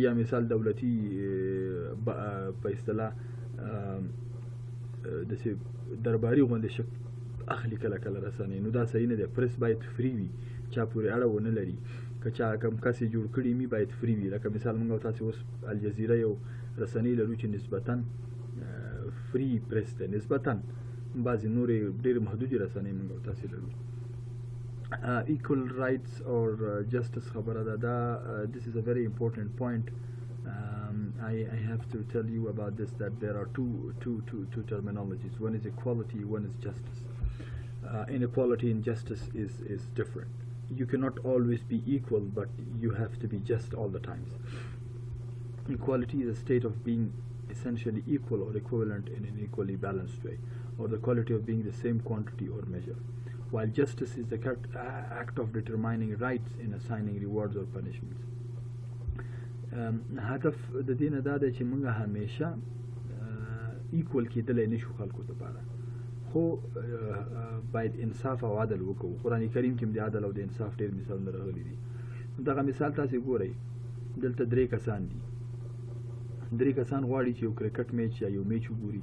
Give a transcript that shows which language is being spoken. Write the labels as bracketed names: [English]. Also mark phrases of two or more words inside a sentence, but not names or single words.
[Pashto] یا مثال دولتي په اصطلاح داسې درباري غوندې شکل اخلي کله کله رسنۍ، نو دا صحیح نه دی. پریس باید فری وي، چا پورې اړه ونه لري، که چا کم کس یې جوړ کړي وي باید فری وي. لکه مثال موږ او تاسې اوس الجزیره یو رسنۍ لرو چې نسبتاً [English] free press [Pashto] دی، نسبتاً بعضې نورې ډېرې محدودې رسنۍ موږ او تاسې لرو. [English] Equal rights or justice [Pashto] خبره ده، دا [English] this is a very important point. I have to tell you about this, that there are two terminologies. One is equality, one is justice. Inequality and justice is different. You cannot always be equal, but you have to be just all the times. Equality is a state of being essentially equal or equivalent in an equally balanced way, or the quality of being the same quantity or measure. While justice is the act of determining rights in assigning rewards or punishments. [Pashto] هدف د دې نه دا دی چې موږ همیشه ایکول کېدلی نشو خلکو دپاره، خو باید انصاف او عدل وکړو. قرآن کریم کې هم د عدل او د انصاف ډېر مثالونه راغلي دي. دغه مثال تاسې ګورئ، دلته 3 کسان دي، 3 کسان غواړي چې یو کرکټ میچ یا یو میچ وګوري.